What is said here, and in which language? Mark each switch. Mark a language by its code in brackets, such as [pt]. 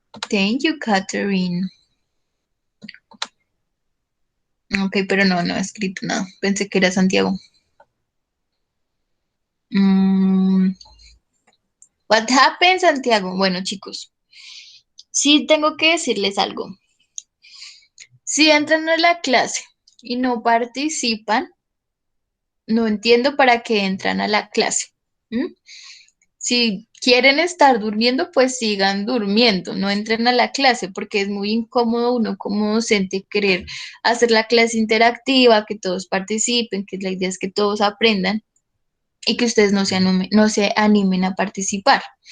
[en] Thank you, Catherine. [es] Ok, pero no he escrito nada. Pensé que era Santiago. [en] Mm, what happened, Santiago? [es] Bueno, chicos, sí tengo que decirles algo. Si entran a la clase y no participan, no entiendo para qué entran a la clase. ¿M? Si quieren estar durmiendo, pues sigan durmiendo, no entren a la clase porque es muy incómodo uno como docente querer hacer la clase interactiva, que todos participen, que la idea es que todos aprendan y que ustedes no se animen a participar.